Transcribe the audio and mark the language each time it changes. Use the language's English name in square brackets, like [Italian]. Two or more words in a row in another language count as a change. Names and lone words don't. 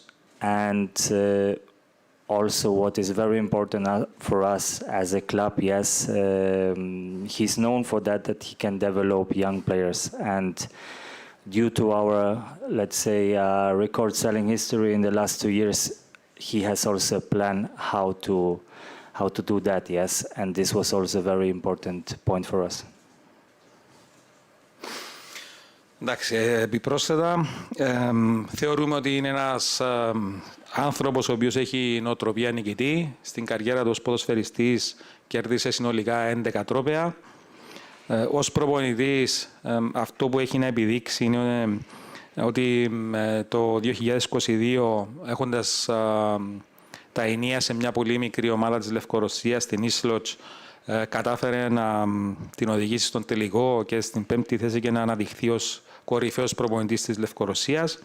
[English] And also what is very important for us as a club, yes, he's known for that he can develop young players. And due to our, let's say, record selling history in the last 2 years, he has also a plan how to do that, yes. And this was also a very important point for us. [Greek] Εντάξει, επιπρόσθετα, θεωρούμε ότι είναι ένας άνθρωπος ο οποίος έχει νοοτροπία νικητή. Στην καριέρα του ως ποδοσφαιριστής κέρδισε συνολικά 11 τρόπαια. Ως προπονητής, αυτό που έχει να επιδείξει είναι ότι το 2022, έχοντας τα ενία σε μια πολύ μικρή ομάδα της Λευκορωσίας, στην Ίσλοτς, κατάφερε να την οδηγήσει στον τελικό και στην 5η θέση και να αναδειχθεί ως κορυφαίος προπονητής της Λευκορωσίας.